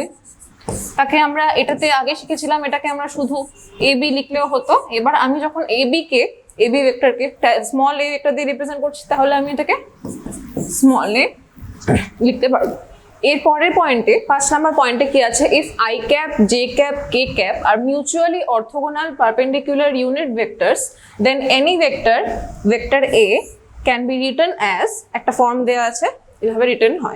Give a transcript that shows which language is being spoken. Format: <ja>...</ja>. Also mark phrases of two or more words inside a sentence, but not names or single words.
<bn>তাকে আমরা এটাতে আগে শিখেছিলাম, এটাকে আমরা শুধু এবি লিখলেও হতো। এবার আমি যখন এবি ভেক্টরকে</bn> <en>small a vector</en> <bn>দিয়ে রিপ্রেজেন্ট করছি, তাহলে আমি এটাকে</bn> <en>small a</en> <bn>লিখতে পারবো। এর পরের পয়েন্টে 5 নম্বর পয়েন্টে কি আছে,</bn> <en>ইফ i cap, j cap, k cap are mutually orthogonal perpendicular unit vectors then any vector a can be written as,</en> <bn>একটা ফর্ম দেওয়া আছে এভাবে রিটার্ন হয়।</bn>